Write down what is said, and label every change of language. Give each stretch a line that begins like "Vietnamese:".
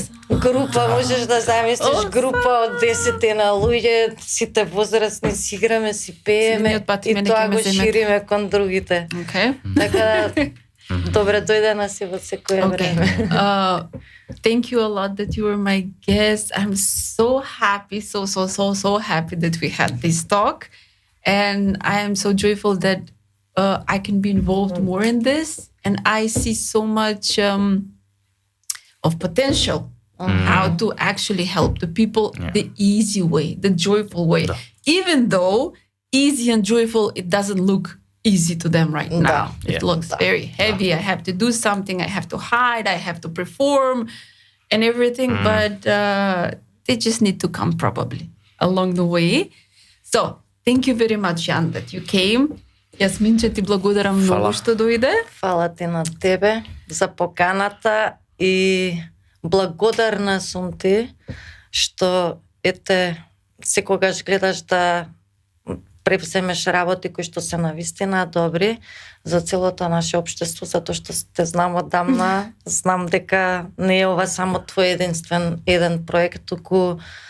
Macedonian: Група, можеш да замислиш група од 10 на луѓе, сите возрастни си играме, си пееме и тоа го шириме кон другите. Така добре дојде нас и во секое време.
English: Thank you a lot that you were my guest. I'm so happy, so happy that we had this talk, and I am so joyful that I can be involved more in this, and I see so much of potential how to actually help the people the easy way, the joyful way. Even though easy and joyful, it doesn't look easy to them right now. It looks very heavy. I have to do something. I have to hide. I have to perform and everything, but they just need to come probably along the way. So thank you very much, Jan, that you came.
Macedonian: Јасминче, ти благодарам многу што дојде. Фала ти на тебе за поканата и благодарна сум ти што секогаш гледаш да превземеш работи кои што се навистина добри за целото наше општество, затоа што те знам одамна, знам дека не е ова само твој еден проект, туку